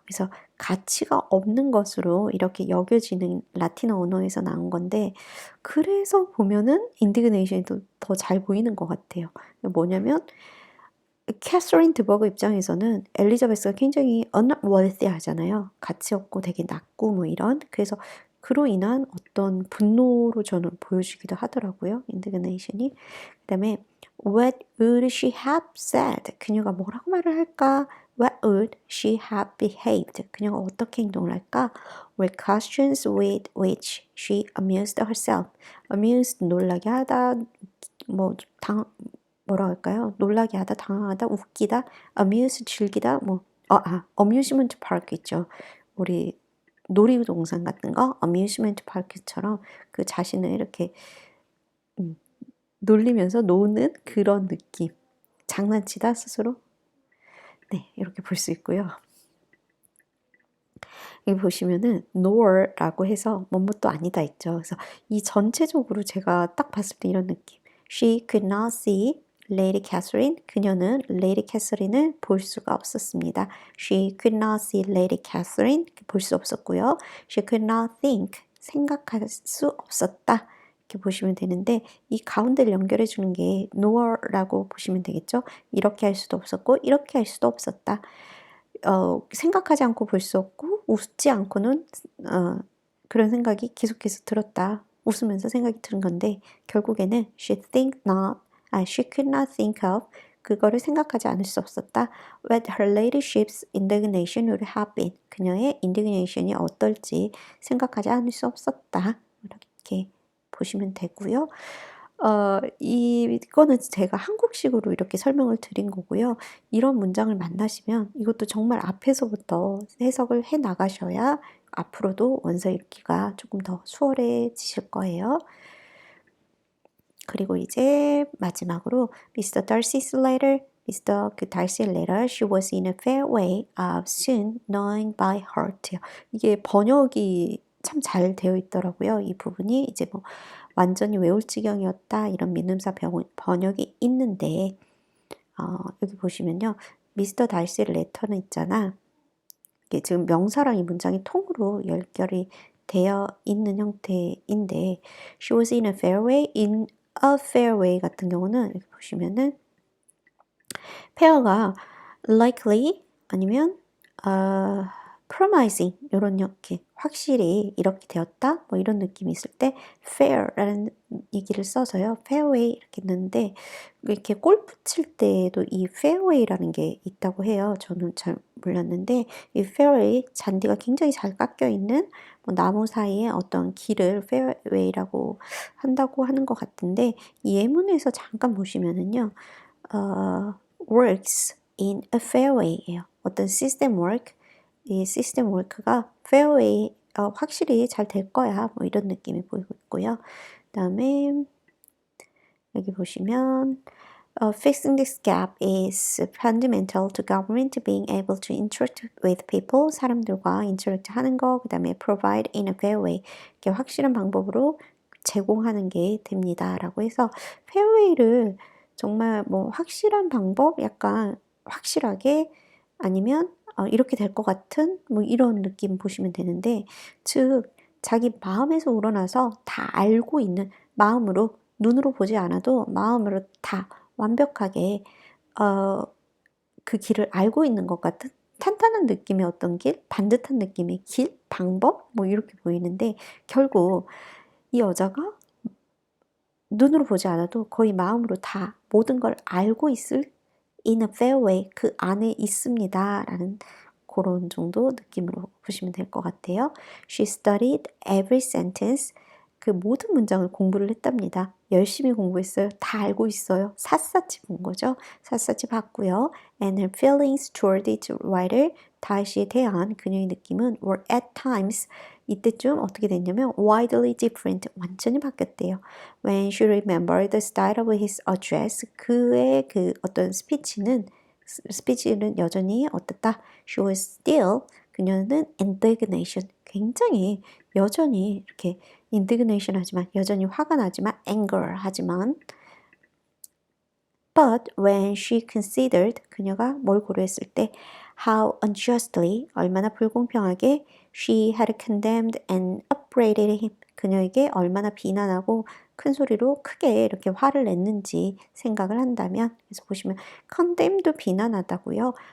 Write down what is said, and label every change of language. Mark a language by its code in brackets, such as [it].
[ko] 그래서 가치가 없는 것으로 이렇게 여겨지는 라틴어 언어에서 나온 건데 그래서 보면은 인디그네이션이 더 잘 보이는 것 같아요. 뭐냐면 캐서린 드버그 입장에서는 엘리자베스가 굉장히 unworthy 하잖아요. 가치 없고 되게 낮고 뭐 이런. 그래서 그로 인한 어떤 분노로 저는 보여주기도 하더라고요. 인디그네이션이. 그 다음에 [en] what would she have said? [ko] 그녀가 뭐라고 말을 할까? [en] What would she have behaved? [ko] 그녀가 어떻게 행동을 할까? [en] were questions with which she amused herself. [ko] amused, 놀라게 하다, 뭐라 할까요? 놀라게 하다, 당황하다, 웃기다, amuse, 즐기다, amusement park 있죠. 우리 놀이동산 같은 거, amusement park처럼 그 자신을 이렇게 놀리면서 노는 그런 느낌. 장난치다 스스로. 네, 이렇게 볼 수 있고요. 여기 보시면은 nor라고 해서 뭐뭐도 아니다 있죠. 그래서 이 전체적으로 제가 딱 봤을 때 이런 느낌. [en] She could not see Lady Catherine. [ko] 그녀는 Lady Catherine을 볼 수가 없었습니다. [en] She could not see Lady Catherine. [ko] 볼 수 없었고요. [en] She could not think. [ko] 생각할 수 없었다. 이렇게 보시면 되는데 이 가운데를 연결해 주는 게 nor라고 보시면 되겠죠. 이렇게 할 수도 없었고 이렇게 할 수도 없었다. 생각하지 않고 볼 수 없고 웃지 않고는 그런 생각이 계속해서 들었다. 웃으면서 생각이 드는 건데 결국에는 [en] she could not think of, [ko] 그거를 생각하지 않을 수 없었다. [en] What her ladyship's indignation would have been, [ko] 그녀의 indignation이 어떨지 생각하지 않을 수 없었다. 이렇게 보시면 되고요. 이거는 제가 한국식으로 이렇게 설명을 드린 거고요. 이런 문장을 만나시면 이것도 정말 앞에서부터 해석을 해 나가셔야 앞으로도 원서 읽기가 조금 더 수월해지실 거예요. 그리고 이제 마지막으로 Mr. [en] Darcy's letter, Mr. [ko] 그 달시의 [en] letter, she was in a fair way of soon knowing by heart. [ko] 이게 번역이 참 잘 되어 있더라고요. 이 부분이 이제 뭐 완전히 외울 지경이었다 이런 민음사 번역이 있는데 여기 보시면요. 미스터 달시의 레터는 있잖아. 이게 지금 명사랑 이 문장이 통으로 연결이 되어 있는 형태인데 [en] she was in a fair way, [ko] in a fair way 같은 경우는 이렇게 보시면은 fair가 likely 아니면 promising 이런 이렇게 확실히 이렇게 되었다 뭐 이런 느낌이 있을 때 fair라는 얘기를 써서요 fairway 이렇게 넣는데 이렇게 골프 칠 때도 이 fairway라는 게 있다고 해요. 저는 잘 몰랐는데 이 fairway 잔디가 굉장히 잘 깎여 있는 뭐 나무 사이에 어떤 길을 fairway라고 한다고 하는 것 같은데 이 예문에서 잠깐 보시면은요. [en] works in a fairway예요. [ko] 어떤 시스템 work, 이 시스템 work가 fairway 확실히 잘 될 거야. 뭐 이런 느낌이 보이고 있고요. [en] 그다음에 여기 보시면 fixing this gap is fundamental to government being able to interact with people. [ko] 사람들과 interact 하는 거, 그 다음에 [en] provide in a fair way. [ko] 이렇게 확실한 방법으로 제공하는 게 됩니다. 라고 해서 fairway를 정말 뭐 확실한 방법, 약간 확실하게 아니면 이렇게 될 것 같은 뭐 이런 느낌 보시면 되는데, 즉 자기 마음에서 우러나서 다 알고 있는 마음으로 눈으로 보지 않아도 마음으로 다 완벽하게 그 길을 알고 있는 것 같은 탄탄한 느낌의 어떤 길, 반듯한 느낌의 길, 방법 뭐 이렇게 보이는데 결국 이 여자가 눈으로 보지 않아도 거의 마음으로 다 모든 걸 알고 있을 in a fair way 그 안에 있습니다 라는 그런 정도 느낌으로 보시면 될 것 같아요. She studied every sentence. 그 모든 문장을 공부를 했답니다. 열심히 공부했어요. 다 알고 있어요. 샅샅이 본 거죠. 샅샅이 봤고요. [en] And her feelings toward its writer, [ko] 다시에 대한 그녀의 느낌은 [en] were at times, [ko] 이때쯤 어떻게 됐냐면 [en] widely different, [ko] 완전히 바뀌었대요. [en] When she remembered the style of his address, [ko] 그의 그 어떤 스피치는 여전히 어떻다? [en] She was still, [ko] 그녀는 indignation, 굉장히 여전히 이렇게 indignation 하지만 여전히 화가 나지만 anger 하지만 [en] but when she considered [ko] 그녀가 뭘 고려했을 때 [en] how unjustly [ko] 얼마나 불공평하게 [en] she had condemned and upbraided him [ko] 그녀에게 얼마나 비난하고 큰 소리로 크게 이렇게 화를 냈는지 생각을 한다면 그래서 보시면 condemn도 비난하다고요.